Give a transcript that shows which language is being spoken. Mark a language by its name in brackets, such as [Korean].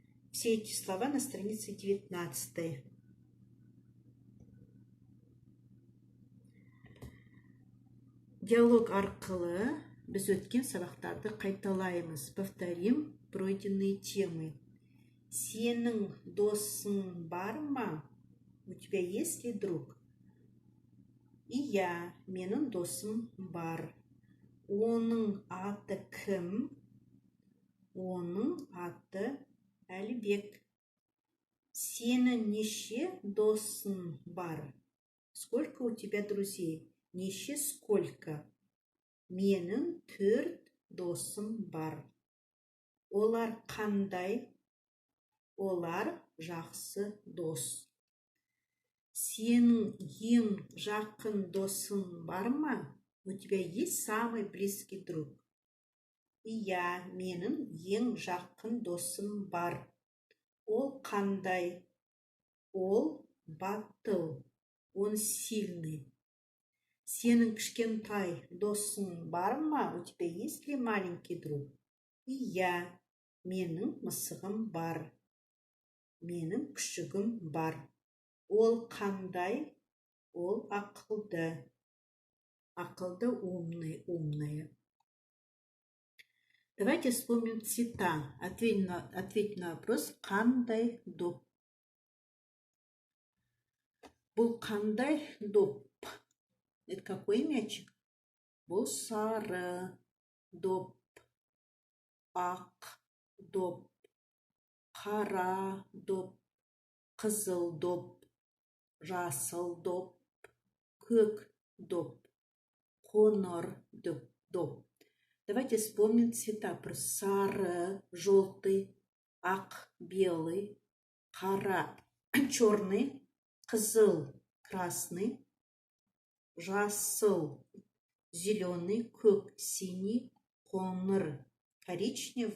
[Russian] Все эти слова на странице 19. [Kazakh] Диалог арқылы біз өткен сабақтарды қайталаймыз. [Russian] Повторим пройденные темы. [Kazakh] Сенің досың бар ма? [Russian] У тебя есть ли друг? [Kazakh] Иә, менің досым бар. Оның аты кім? Оның аты Әлібек. Сенің неше досың бар? [Russian] Сколько у тебя друзей? Неше сколько? [Kazakh] Менің 4 досым бар. Олар қандай? Олар жақсы дос. Сенің ең жақын досың бар ма? [Russian] У тебя есть самый близкий друг? [Kazakh] Иә, менің ең жақын досым бар. Ол қандай? Ол батыл. [Russian] Он сильный. [Kazakh] Сенің кішкентай досың бар ма? [Russian] У тебя есть ли маленький друг? [Kazakh] Иә, менің мысығым бар. Менің күшігім бар. Ол қандай? Ол ақылды. [Russian] Ақылды, умный, умная. Давайте вспомним цвета. Ответь на вопрос. [Kazakh] Қандай доп? Бұл қандай доп? [Russian] Это какой мячик? [Kazakh] Бұл сары доп. Ақ доп. Қара доп. Қызыл доп. Жасыл доп. Көк доп. Қоңыр доп. [Russian] Давайте вспомним цвета. [Kazakh] Сары, желтый, ақ, белый, қара, черный, қызыл, красный, жасыл, зеленый, көк, синий, қоңыр, коричневый.